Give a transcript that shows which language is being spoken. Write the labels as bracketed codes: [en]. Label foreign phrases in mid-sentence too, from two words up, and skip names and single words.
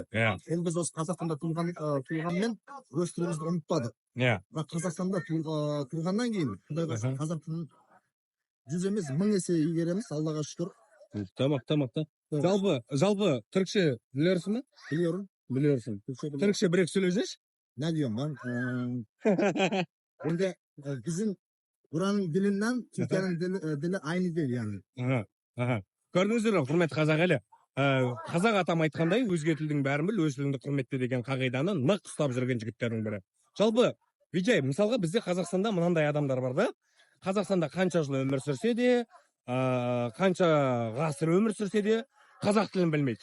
[kk] Енді біз осы Қазақстанда туылғанмен өз тілімізді ұмытпадық. Бірақ Қазақстанда туылғаннан кейін Құдайға шүкір қазақ тілін 100 емес 1000 есе игереміз, Аллаға шүкір. Тамақ. Жалпы түрікше білерсің бе? Білерсің. Түрікше бір-екі сөйлесеңші? [tr] Ne diyorum ben? Burada bizim buranın dilinden Türkiye'nin dili aynı değil yani. [kk] Көрдіңіздер ме, құрметті қазақ елі? Қазақ атам айтқандай, өзге тілдің бәрін біл, өз тіліңді құрметте деген қағиданы нық ұстап жүрген жігіттердің бірі. Жалпы, Виджай, мысалға бізде Қазақстанда мынандай адамдар бар да. Қазақстанда қанша жыл өмір сүрсе де, қанша ғасыр өмір сүрсе де, қазақ тілін білмейді.